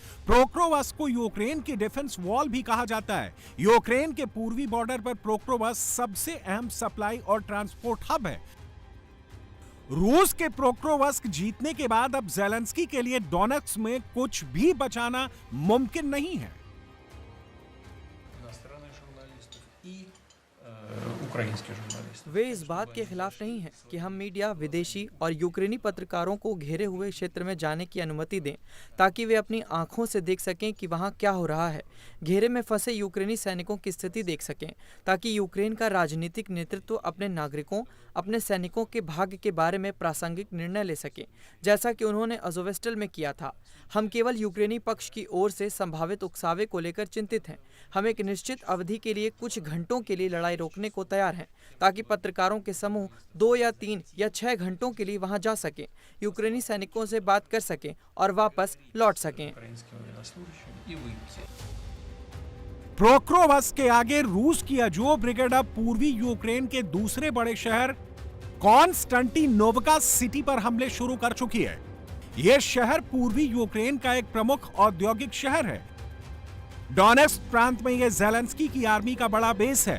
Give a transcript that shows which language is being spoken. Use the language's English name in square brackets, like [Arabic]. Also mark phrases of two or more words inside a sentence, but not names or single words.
[Hindi] पोक्रोवस्क को यूक्रेन की डिफेंस वॉल भी कहा जाता है। यूक्रेन के पूर्वी बॉर्डर पर पोक्रोवस्क सबसे अहम सप्लाई और ट्रांसपोर्ट हब है। रूस के पोक्रोवस्क जीतने के बाद अब ज़ेलेंस्की के लिए डोनेट्स्क में कुछ भी बचाना मुमकिन नहीं है। [Russian] украинские журналисты. [Hindi] वे इस बात के खिलाफ नहीं हैं कि हम मीडिया, विदेशी और यूक्रेनी पत्रकारों को घेरे हुए क्षेत्र में जाने की अनुमति दें ताकि वे अपनी आंखों से देख सकें कि वहां क्या हो रहा है। घेरे में फंसे यूक्रेनी सैनिकों की स्थिति देख सकें ताकि यूक्रेन का राजनीतिक नेतृत्व अपने नागरिकों, अपने सैनिकों के भाग्य के बारे में प्रासंगिक निर्णय ले सके, जैसा कि उन्होंने अज़ोवेस्टल में किया था। हम केवल यूक्रेनी पक्ष की ओर से संभावित उकसावे को लेकर चिंतित हैं। हम एक निश्चित अवधि के लिए कुछ घंटों के लिए लड़ाई रोकने को तैयार हैं ताकि पत्रकारों के समूह 2 या 3 या 6 घंटों के लिए वहां जा सकें, यूक्रेनी सैनिकों से बात कर सकें और वापस लौट सकें। [Russian] Украинским военнослужащим и выйти. [Hindi] पोक्रोवस्क के आगे रूस की अजोव ब्रिगेड अब पूर्वी यूक्रेन के दूसरे बड़े शहर कॉन्स्टेंटिनोवका सिटी पर हमले शुरू कर चुकी है। यह शहर पूर्वी यूक्रेन का एक प्रमुख औद्योगिक शहर है। डोनेट्स्क प्रांत में यह ज़ेलेंस्की की आर्मी का बड़ा बेस है।